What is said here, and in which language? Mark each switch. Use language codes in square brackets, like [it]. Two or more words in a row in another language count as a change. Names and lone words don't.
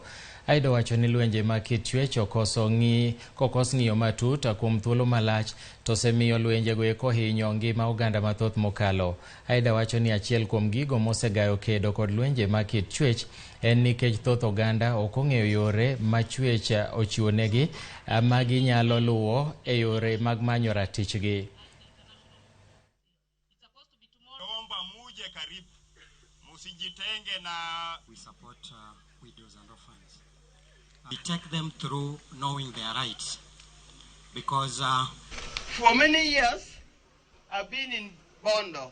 [luo] Aida wacho ni lwenje ma kit chwech kokos ng'iyo matut kuom thuolo malach to osemiyo lwenjego eko hinyo ngima oganda mathoth mokalo. Aida wacho ni achiel kuom gigo mosegayo kedo kod lwenje ma kit chwech en nikech thoth oganda ok ong'eyo yore ma chwech ochiwonegi ma ginyalo luwo e yore mag manyo ratichgi. [en] We support widows and orphans. We take them through knowing their rights because for many years I've been in Mondo.